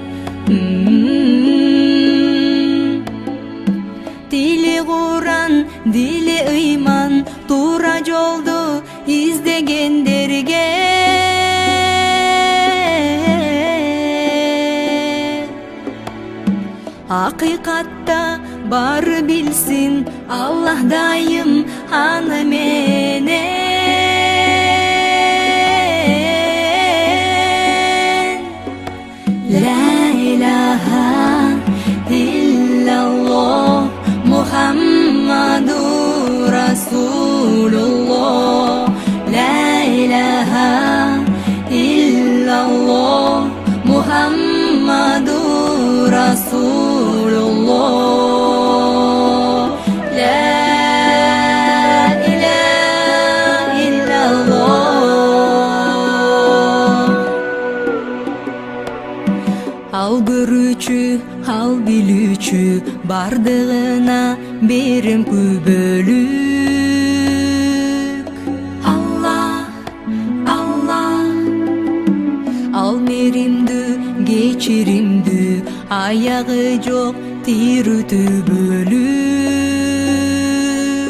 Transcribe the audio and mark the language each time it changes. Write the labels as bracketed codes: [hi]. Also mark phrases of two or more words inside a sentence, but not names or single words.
[ky] Дили Куран, дили ыйман, тура жолду издегендерге акыйкатта бары билсин Аллах дайым аны менен. [ar] لا إله إلا الله محمد رسول الله. لا إله إلا الله محمد رسول الله. لا إله إلا الله. [ky] Ал көрүүчү, ал билүүчү, бардыгына берем күбөлүк. Аллах, Аллах, ал меримдүү, кечиримдүү, аягы жок тирүү түбөлүк.